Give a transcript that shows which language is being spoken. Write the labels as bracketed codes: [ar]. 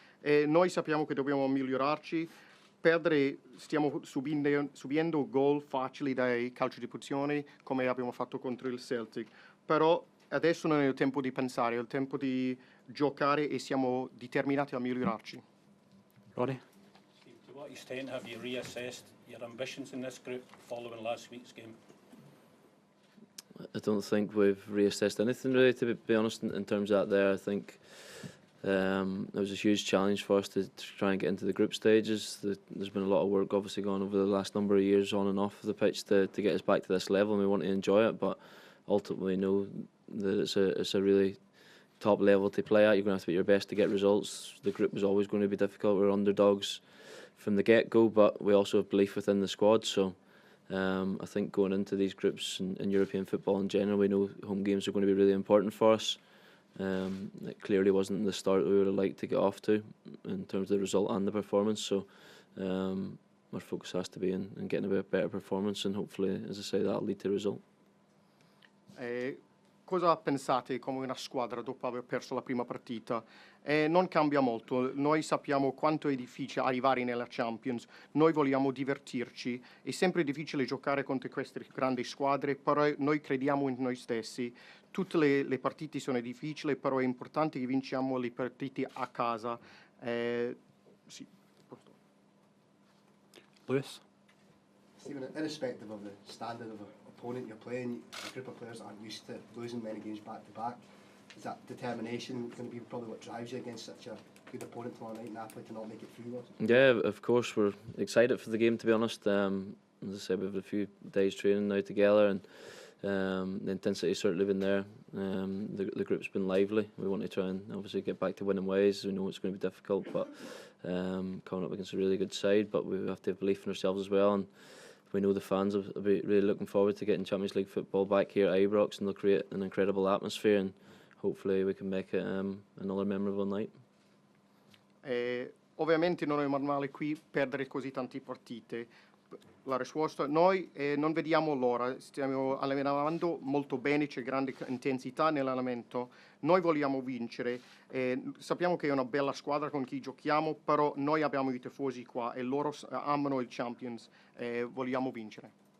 [it] Noi sappiamo che dobbiamo migliorarci. Perdere, stiamo subendo gol facili dai calci di punizione come abbiamo fatto contro il Celtic, però adesso non è il tempo di pensare, è il tempo di giocare e siamo determinati a migliorarci. [en] Roddy? Steve, to what extent have you reassessed your ambitions in this group following last week's game? I don't think we've reassessed anything really, to be honest, in terms of that there. I think it was a huge challenge for us to try and get into the group stages. There's been a lot of work obviously gone over the last number of years on and off the pitch to get us back to this level, and we want to enjoy it, but ultimately know that it's a really top level to play at. You're going to have to be your best to get results. The group was always going to be difficult. We're underdogs from the get-go, but we also have belief within the squad, so I think going into these groups in European football in general, we know home games are going to be really important for us. It clearly wasn't the start we would have liked to get off to in terms of the result and the performance. So our focus has to be in getting a bit better performance, and hopefully, as I say, that'll lead to a result. [it] Cosa pensate come una squadra dopo aver perso la prima partita? Non cambia molto, noi sappiamo quanto è difficile arrivare nella Champions, noi vogliamo divertirci, è sempre difficile giocare contro queste grandi squadre, però noi crediamo in noi stessi. Tutte le partite sono difficili, però è importante che vinciamo le partite a casa. Sì. [en] Lewis? Stephen, irrespective of the standard of the opponent you're playing, a group of players that aren't used to losing many games back to back, is that determination going to be probably what drives you against such a good opponent tomorrow night in Napoli to not make it through? Yeah, of course, we're excited for the game, to be honest. As I said, we've had a few days training now together, and the intensity's certainly been there. The group's been lively. We want to try and obviously get back to winning ways. We know it's going to be difficult, but coming up against a really good side, but we have to have belief in ourselves as well, and we know the fans will be really looking forward to getting Champions League football back here at Ibrox, and they'll create an incredible atmosphere, and hopefully we can make it another memorable night. [it] Ovviamente non è normale qui perdere così tante partite. La risposta, noi non vediamo l'ora, stiamo allenando molto bene, c'è grande intensità nell'allenamento, noi vogliamo vincere, sappiamo che è una bella squadra con chi giochiamo, però noi abbiamo i tifosi qua e loro amano il Champions, vogliamo vincere.